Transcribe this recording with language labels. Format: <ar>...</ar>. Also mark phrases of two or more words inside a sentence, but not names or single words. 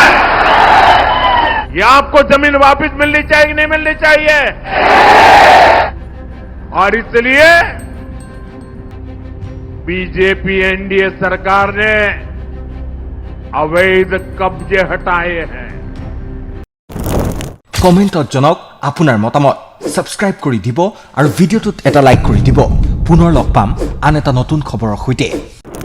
<hi>ये आपको जमीन वापस मिलनी चाहिए कि नहीं मिलनी चाहिए? और इसलिए बीजेपी एनडीए सरकार ने अवैध कब्जे हटाए हैं।</hi> <as>কমেণ্টত জনাওক আপোনাৰ মতামত সাবস্ক্ৰাইব কৰি দিব আৰু ভিডিঅ'টোত এটা লাইক কৰি দিব পুনৰ লগ পাম আন এটা নতুন খবৰৰ সৈতে</as>